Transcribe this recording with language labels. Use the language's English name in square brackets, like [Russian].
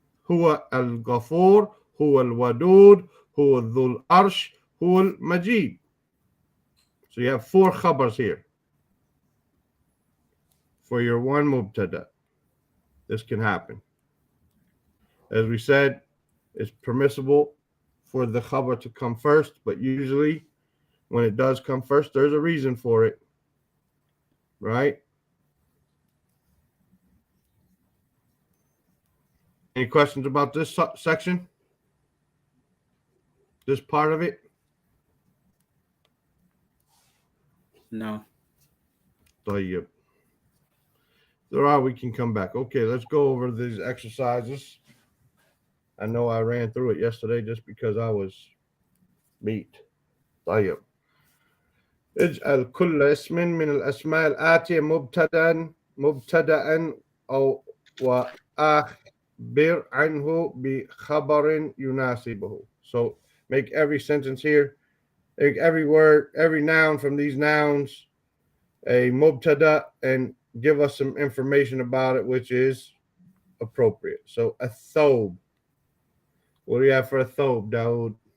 [Arabic] هو الغفور هو الودود هو ذو العرش هو المجيد. [English] So you have four khabars here for your one mubtada. This can happen. As we said, it's permissible for the khabar to come first, but usually when it does come first, there's a reason for it, right? Any questions about this section? This part of it? No. [Arabic] طيب. [English] There are, we can come back. Okay, let's go over these exercises. I know I ran through it yesterday just because I was beat. [Arabic] طيب. اجعل كل اسم من الأسماء الآتية مبتدأ أو وآخر عنه بخبر يناسبه. [English] So make every sentence here every word, every noun from these nouns, a mubtada, and give us some information about it, which is appropriate. So a thobe. What do you have for a thobe, Dawood?